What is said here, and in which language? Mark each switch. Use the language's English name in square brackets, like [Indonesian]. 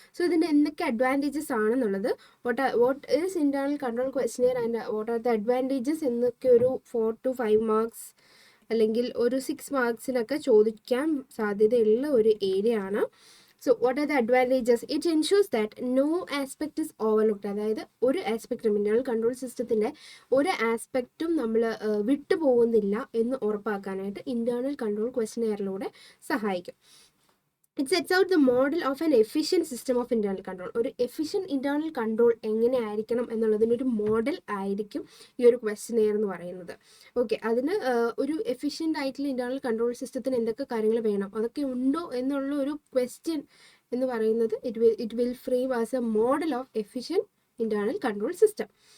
[Malayalam] So ഇതിൻ്റെ എന്തൊക്കെ advantages ആണെന്നുള്ളത്, [English] what is internal control questionnaire and what are the advantages [Malayalam] എന്നൊക്കെ ഒരു 4 to 5 മാർക്സ് അല്ലെങ്കിൽ ഒരു 6 മാർക്സിനൊക്കെ ചോദിക്കാൻ സാധ്യതയുള്ള ഒരു ഏരിയ ആണ്. [English] So what are the advantages? It ensures that no aspect is overlooked. [Malayalam] അതായത് ഒരു ആസ്പെക്റ്റും ഇന്റേണൽ കൺട്രോൾ സിസ്റ്റത്തിൻ്റെ ഒരു ആസ്പെക്റ്റും നമ്മൾ വിട്ടുപോകുന്നില്ല എന്ന് ഉറപ്പാക്കാനായിട്ട് ഇന്റേണൽ കൺട്രോൾ ക്വസ്റ്റനെയറിലൂടെ സഹായിക്കും. [English] It sets out the model of an efficient system of internal control. [Malayalam] ഒരു എഫിഷ്യൻറ്റ് ഇന്റേണൽ കൺട്രോൾ എങ്ങനെ ആയിരിക്കണം എന്നുള്ളതിനൊരു മോഡൽ ആയിരിക്കും ഈ ഒരു ക്വസ്റ്റനെയർ എന്ന് പറയുന്നത്. ഓക്കെ, അതിന് ഒരു എഫിഷ്യൻ്റ് ആയിട്ടുള്ള ഇന്റേണൽ കൺട്രോൾ സിസ്റ്റത്തിന് എന്തൊക്കെ കാര്യങ്ങൾ വേണം, അതൊക്കെ ഉണ്ടോ എന്നുള്ള ഒരു ക്വസ്റ്റ്യൻ എന്ന് പറയുന്നത് [English] It will frame as a model of efficient internal control system.